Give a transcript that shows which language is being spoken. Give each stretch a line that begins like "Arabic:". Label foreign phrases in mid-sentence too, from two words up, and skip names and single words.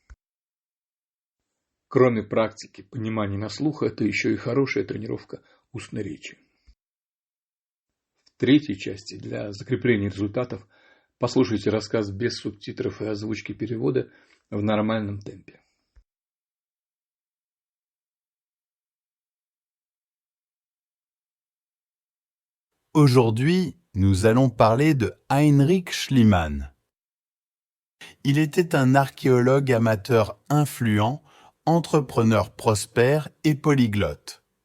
Russian: Кроме практики понимания на слух, это еще и хорошая тренировка устной речи. В третьей части для закрепления результатов послушайте рассказ без субтитров и озвучки перевода в нормальном темпе.
French: Aujourd'hui, nous allons parler de Heinrich Schliemann. Il était un archéologue amateur influent, entrepreneur prospère et polyglotte.